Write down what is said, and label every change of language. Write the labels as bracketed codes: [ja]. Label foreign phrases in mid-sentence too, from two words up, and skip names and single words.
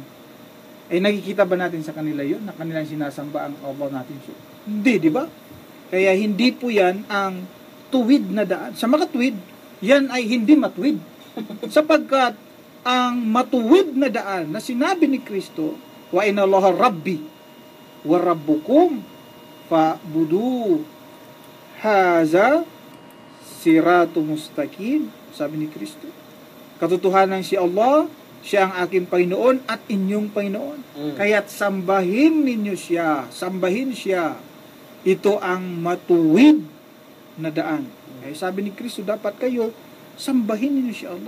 [tl] Eh nakikita ba natin sa kanila yun na kanilang sinasamba ang Allah natin? Hindi, di ba? Kaya hindi po yan ang tuwid na daan. Sa makatuwid, yan ay hindi matuwid. Sapagkat ang matuwid na daan na sinabi ni Kristo, [ar] وإن الله ربي وربكم فاعبدوه هذا صراط مستقيم, [tl] sabi ni Kristo. Katotohanan si Allah, siya ang aking Panginoon at inyong Panginoon. Kaya't sambahin ninyo siya, sambahin siya. Ito ang matuwid na daan. Kaya sabi ni Kristo, dapat kayo sambahin ninyo si Allah.